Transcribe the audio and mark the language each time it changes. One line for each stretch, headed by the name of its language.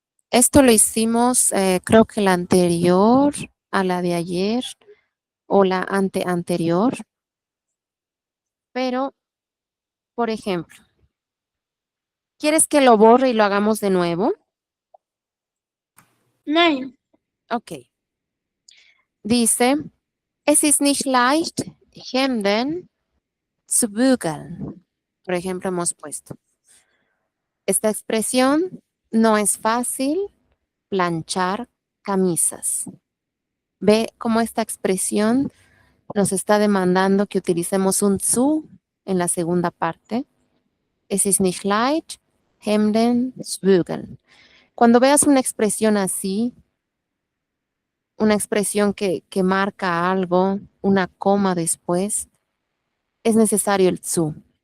Spanish: Esto lo hicimos, creo que la anterior a la de ayer o la anterior. Pero, por ejemplo, ¿quieres que lo borre y lo hagamos de nuevo?
German: Nein.
Spanish: Ok.
German: Dice, es ist nicht leicht, Hemden zu bügeln.
Spanish: Por ejemplo, hemos puesto. Esta expresión no es fácil planchar camisas. Ve cómo esta expresión nos está demandando que utilicemos un zu en la segunda parte.
German: Es ist nicht leicht, Hemden zu bügeln.
Spanish: Cuando veas una expresión así, una expresión que marca algo, una coma después, es necesario el zu.